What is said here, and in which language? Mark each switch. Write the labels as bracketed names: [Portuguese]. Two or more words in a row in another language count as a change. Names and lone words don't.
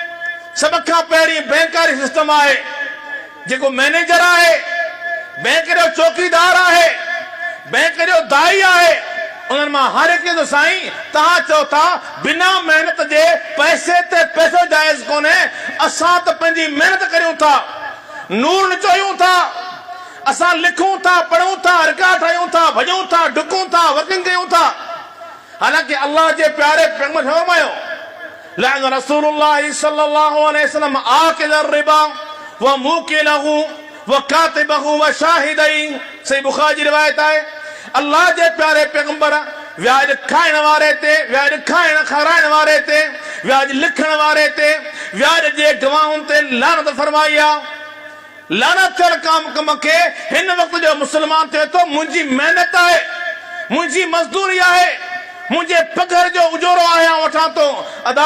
[Sindhi] सभ खां पहिरीं बैंकारी सिस्टम आहे। जेको मैनेजर आहे, बैंक जो चौकीदार आहे, बैंक जो दाई आहे, उन्हनि मां हर हिकु जो साईं तव्हां चओ था बिना महिनत जे पैसे ते पैसो जाइज़ कोन्हे। असां त पंहिंजी महिनत करियूं था, नूर निचोयूं था, असां लिखूं था, पढ़ूं था, रिकॉर्ड ठाहियूं था, भॼूं था, डुकूं था, वर्किंग कयूं था। हालांकि अल्लाह जे प्यारे पैगंबर फरमायो, [Arabic] لعن رسول الله صلى الله عليه وسلم آكل الربا وموكله وكاتبه وشاهديه. [Sindhi] सही बुखारी जी रिवायत आहे। अल्लाह जे प्यारे पैगंबर व्याज खाइण वारे ते, व्याज खाइण खाराइण वारे ते, व्याज लिखण वारे ते, व्याज जे गवाहुनि ते लानत फरमाई आहे। लानत थियल कम खे हिन वक़्त जो मुस्लमान थिए थो, मुंहिंजी महिनत आहे, मुंहिंजी मज़दूरी आहे, मुंहिंजे पघर जो उजोरो आहियां वठां थो अदा।